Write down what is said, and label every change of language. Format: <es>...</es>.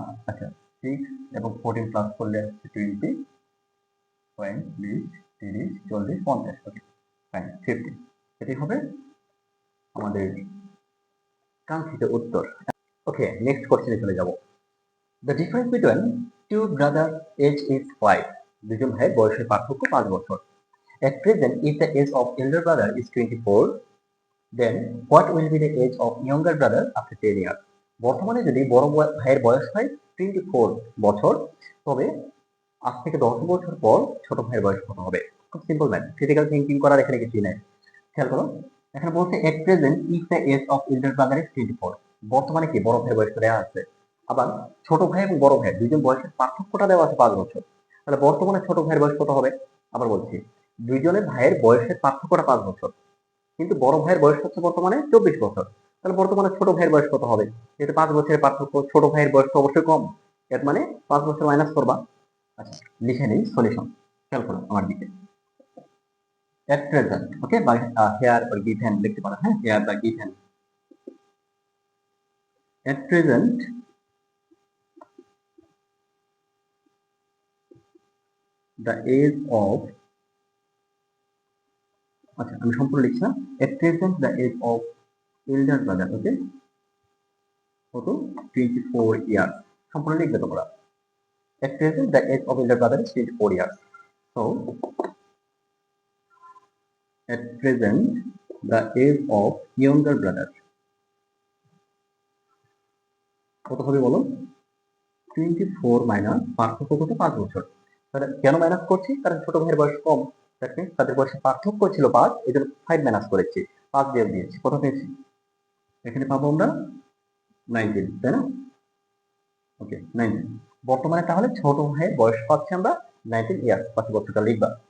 <bn>আচ্ছা, 6 এবং 14 প্লাস করলে 20, 20, 30, 40, 50, ওকে ফাইন, 50। এটি হবে আমাদের কাঙ্ক্ষিত উত্তর। ওকে, নেক্সট কোশ্চেনে চলে যাব।</bn> <en>The difference between two brother age is 5।</en> <bn>দুজন ভাইয়ের বয়সের পার্থক্য 5 বছর।</bn> <en>At present, if the age of elder brother is 24, then what will be the age of younger brother after 10 years?</en> <bn>বর্তমানে যদি বড় ভাইয়ের বয়স হয় 24 বছর, তবে আজ থেকে 10 বছর পর ছোট ভাইয়ের বয়স কত হবে? খুব সিম্পল ম্যাথ, ক্রিটিক্যাল থিঙ্কিং করার এখানে কিছুই নাই। খেয়াল করো, এখানে বলছে</bn> <en>At present if the age of elder brother is 24।</en> <bn>বর্তমানে কি বড় ভাইয়ের বয়স দেওয়া আছে, আবার ছোট ভাই এবং বড় ভাই দুইজন বয়সের পার্থক্যটা দেওয়া আছে 5 বছর। তাহলে বর্তমানে ছোট ভাইয়ের বয়স কত হবে? আবার বলছি, দুইজনের ভাইয়ের বয়সের পার্থক্যটা 5 বছর, কিন্তু বড় ভাইয়ের বয়স হচ্ছে বর্তমানে 24 বছর। তাহলে বর্তমানে ছোট ভাইয়ের বয়স কত হবে? যেহেতু 5 বছরের পার্থক্য, ছোট ভাইয়ের বয়স তো অবশ্যই কম, এর মানে 5 বছর মাইনাস করবা। আচ্ছা, লিখে নেই সলিউশন, খেয়াল করো আমার দিকে।</bn> <en>at present, okay, by here or given</en> <bn>লিখতে পারো, হ্যাঁ,</bn> <en>here by given। at present the age of,</en> <bn>আচ্ছা আমি সম্পূর্ণ লিখছি না,</bn> <en>at present the age of elder brother, okay,</en> <bn>কত?</bn> <en>24 years।</en> <bn>সম্পূর্ণ লিখবে তোমরা।</bn> <en>at present the age of elder brother is 24 years। so at present the age of younger brother</en> <bn>কত হবে বলো? 24 মাইনাস পার্থক্য কত? 5 বছর। তাহলে কেন মাইনাস করছি? কারণ ছোট ভাইয়ের বয়স কম, তাদের বয়সের পার্থক্য ছিল 5, এই জন্য 5 মাইনাস করেছি, 5 দিয়ে দিয়েছি, কত পেয়েছি? এখানে পাবো আমরা 19, তাই না? ওকে, 19। বর্তমানে তাহলে ছোট ভাইয়ের বয়স পাচ্ছি আমরা 19 ইয়ার্স, 5 বছরটা লিখবা।</bn>